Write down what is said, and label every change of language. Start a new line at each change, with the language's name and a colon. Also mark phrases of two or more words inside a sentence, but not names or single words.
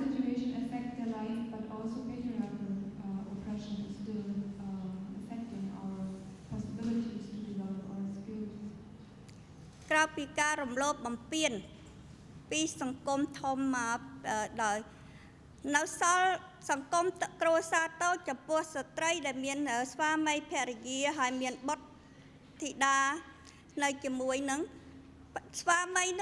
English: situation affect their life, but also patriarchal oppression is still affecting our possibilities to develop our skills.
Khmer: ក្រៅពីការរំលោភបំពានពីសង្គមធំមកដោយនៅសល់សង្គមគ្រួសារតូចចំពោះ ស្ត្រីដែលមានស្វាមីភរិយាហើយមានបុត្រធីតានៅជាមួយនឹងស្វាមីនោះ